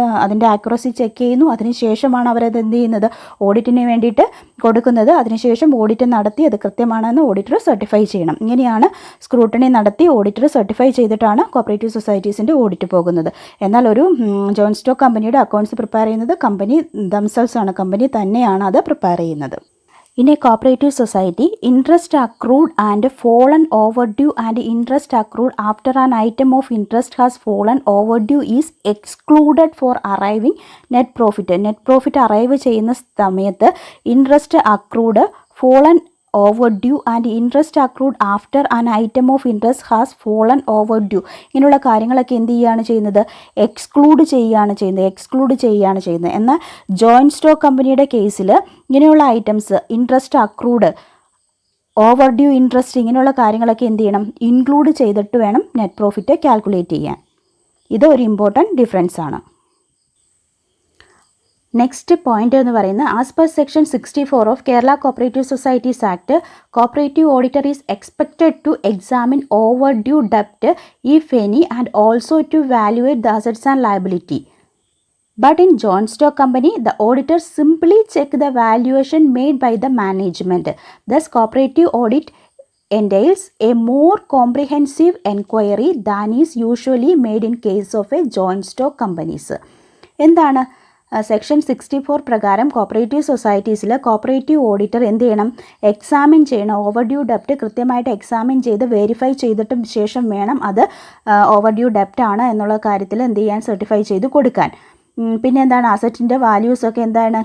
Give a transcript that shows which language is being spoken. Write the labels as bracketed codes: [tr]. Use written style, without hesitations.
[ml] അതിൻ്റെ accuracy check ചെയ്യുന്നു. അതിനുശേഷമാണ് അവരത് എന്ത് ചെയ്യുന്നത്? ഓഡിറ്റിന് വേണ്ടിയിട്ട് കൊടുക്കുന്നത്. അതിനുശേഷം ഓഡിറ്റ് നടത്തി അത് കൃത്യമാണെന്ന് ഓഡിറ്റർ സർട്ടിഫൈ ചെയ്യണം. ഇങ്ങനെയാണ് സ്ക്രൂട്ടണി നടത്തി ഓഡിറ്റർ സർട്ടിഫൈ ചെയ്തിട്ടാണ് കോപ്പറേറ്റീവ് സൊസൈറ്റീസിൻ്റെ ഓഡിറ്റ് പോകുന്നത്. എന്നാൽ ഒരു ജോയിൻറ്റ് സ്റ്റോക്ക് കമ്പനിയുടെ അക്കൗണ്ട്സ് പ്രിപ്പയർ ചെയ്യുന്നത് കമ്പനി ദംസെൽസ് ആണ്. കമ്പനി തന്നെയാണ് അത് പ്രിപ്പയർ ചെയ്യുന്നത്. [en] In a cooperative society, interest accrued and fallen overdue and interest accrued after an item of interest has fallen overdue is excluded for arriving net profit. Net profit arrive [ml] ചെയ്യുന്ന സമയത്ത് [en] interest accrued, fallen overdue [ml] and interest accrued after an item of interest has fallen overdue ഇങ്ങനെയുള്ള കാര്യങ്ങളൊക്കെ എന്ത് ചെയ്യുകയാണ് ചെയ്യുന്നത്? Exclude ചെയ്യുകയാണ് ചെയ്യുന്നത്. എന്നാൽ ജോയിൻറ്റ് സ്റ്റോക്ക് കമ്പനിയുടെ കേസിൽ ഇങ്ങനെയുള്ള ഐറ്റംസ് ഇൻട്രസ്റ്റ് അക്രൂഡ്, ഓവർഡ്യൂ ഇൻട്രസ്റ്റ് ഇങ്ങനെയുള്ള കാര്യങ്ങളൊക്കെ എന്ത് ചെയ്യണം? ഇൻക്ലൂഡ് ചെയ്തിട്ട് വേണം നെറ്റ് പ്രോഫിറ്റ് കാൽക്കുലേറ്റ് ചെയ്യാൻ. ഇത് ഒരു ഇമ്പോർട്ടൻറ്റ് ഡിഫറൻസ് ആണ്. [en] next point [ml] എന്ന് പറയുന്നത് [en] As per section 64 of Kerala cooperative societies act, cooperative auditor is expected to examine over due ഡെപ്റ്റ് if any and also to valuate the assets and liability. But in joint stock company, the auditor simply check the valuation made by the management. Thus, cooperative audit entails a more comprehensive enquiry than is usually made in case of a joint stock companies. [ml] എന്താണ്? Section 64 പ്രകാരം cooperative സൊസൈറ്റീസിൽ cooperative auditor എന്ത് ചെയ്യണം? Examine ചെയ്യണം. ഓവർഡ്യൂ ഡെപ്റ്റ് കൃത്യമായിട്ട് examine ചെയ്ത് verify ചെയ്തിട്ടും ശേഷം വേണം അത് ഓവർഡ്യൂ ഡെപ്റ്റ് ആണ് എന്നുള്ള കാര്യത്തിൽ എന്ത് ചെയ്യാൻ? സർട്ടിഫൈ ചെയ്ത് കൊടുക്കാൻ. പിന്നെ എന്താണ്? അസറ്റിൻ്റെ വാല്യൂസൊക്കെ എന്താണ്?